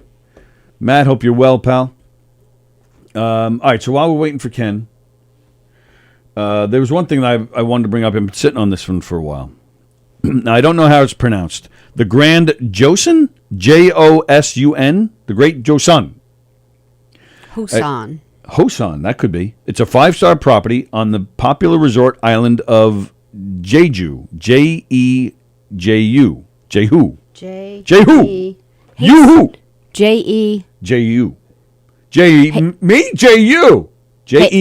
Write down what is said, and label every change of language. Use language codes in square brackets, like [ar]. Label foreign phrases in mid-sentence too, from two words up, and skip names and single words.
[en] Matt, hope you're well, pal. All right, so while we're waiting for Ken, there was one thing that I wanted to bring up. I've been sitting on this one for a while. Now, I don't know how it's pronounced. The Grand Josun? Josun? The Great Josun. Hosan. Hosan, that could be. It's a 5-star property on the popular resort island of Jeju. Jeju. Jeju. Jehu. Yoo-hoo. J-E. J-U. Me? J-U. J-E.